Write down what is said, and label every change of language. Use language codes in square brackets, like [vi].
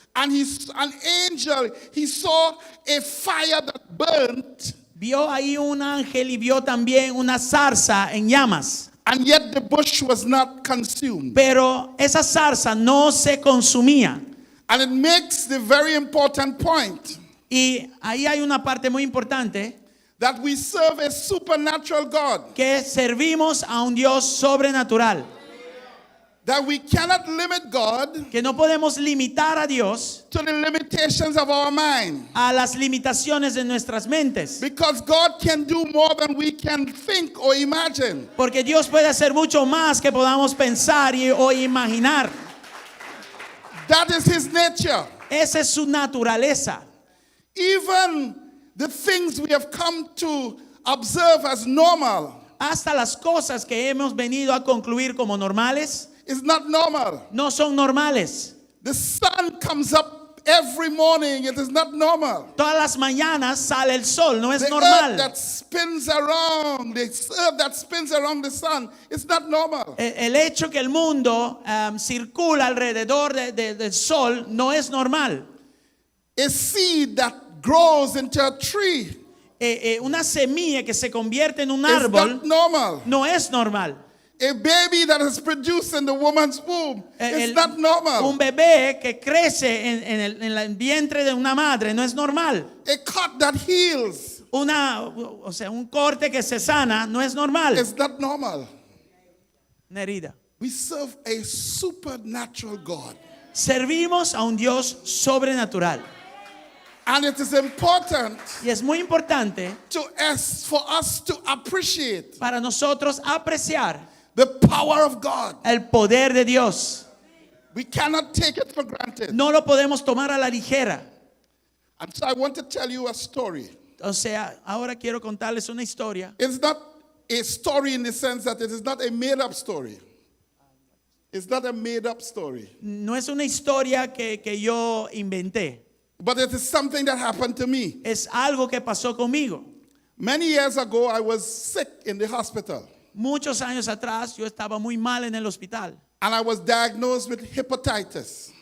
[en] And an angel, he saw a fire that burnt, [es] Vio ahí un ángel y vio también una zarza en llamas. [en] and yet the bush was not consumed. [es] Pero esa zarza no se consumía. [en] And it makes the very important point [es] Y ahí hay una parte muy importante, [en] that we serve a supernatural God. [es] que servimos a un Dios sobrenatural. [en] that we cannot limit God [es] que no podemos limitar a Dios [en] to the limitations of our mind. [es] a las limitaciones de nuestras mentes. [en] Because God can do more than we can think or imagine. [es] Porque Dios puede hacer mucho más que podamos pensar o imaginar. [en] That is His nature. [es] Esa es su naturaleza. [en] Even the things we have come to observe as normal [es] Hasta las cosas que hemos venido a concluir como normales [en] is not normal. [es] no son normales. [en] The sun comes up every morning. It is not normal. [es] Todas las mañanas sale el sol, no es [en] The earth [es] normal. [en] that spins around, the earth that spins around the sun, it's not normal. [es] El hecho que el mundo circula alrededor del sol no es normal. [en] A seed that grows into a tree [es] Una semilla que se convierte en un [en] is [es] árbol [en] not normal. [es] no es normal. [en] A baby that is produced in the woman's womb is not normal. [es] Un bebé que crece en el vientre de una madre no es normal. [en] A cut that heals [es] Un corte que se sana no es normal. [en] is not normal. [es] Una herida. [en] We serve a supernatural God. [es] Servimos a un Dios sobrenatural. [en] And it is important [es] Y es muy importante [en] for us to appreciate [es] para nosotros apreciar [en] the power of God. [es] el poder de Dios. [en] We cannot take it for granted. [es] No lo podemos tomar a la ligera. [en] And so I want to tell you a story. [es] O sea, ahora quiero contarles una historia. [en] It's not a story in the sense that it is not a made-up story. It's not a made-up story. [es] No es una historia que yo inventé. [en] But it is something that happened to me. [es] Es algo que pasó conmigo. [en] Many years ago, I was sick in the hospital. [es] Muchos años atrás yo estaba muy mal en el hospital. [en] And I was diagnosed with hepatitis.